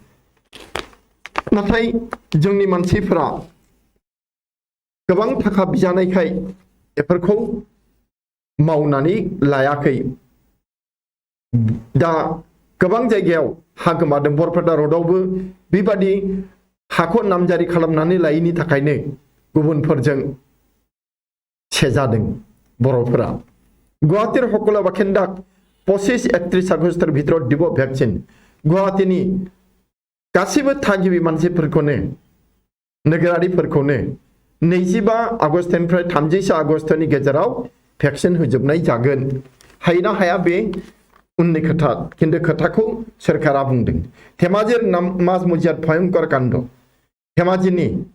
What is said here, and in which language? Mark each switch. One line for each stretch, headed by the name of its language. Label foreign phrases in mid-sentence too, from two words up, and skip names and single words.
Bodo: नाथाय जोंनि मानसिफोरा गोबां थाखा बिजानायखाय बेफोरखौ मावनानै लायाखै दा गोबां जायगायाव हा गोमादों बरपेटा र'डआवबो बेबादि हाखौ नामजारि खालामनानै लायैनि थाखायनो गुबुनफोरजों सेजादों बर'फोरा
Assamese: গুৱাহাটীৰ সকলো বাসিন্দাক 25-31 আগস্টের ভিতৰত দিব ভ্যাকসিন
Bodo: गुवाहाटीनि गासिबो थागिबि मानसिफोरखौनो नोगोरारिफोरखौनो 25 आगस्टनिफ्राय 30 आगस्टनि गेजेराव भ्याक्सिन होजोबनाय जागोन हायोना हाया बे उननि खोथा किन्तु खोथाखौ सरकारा बुंदों
Assamese: ধেমাজিৰ মাজ মজিয়াত ভয়ংকৰ কাণ্ড
Bodo: धेमाजि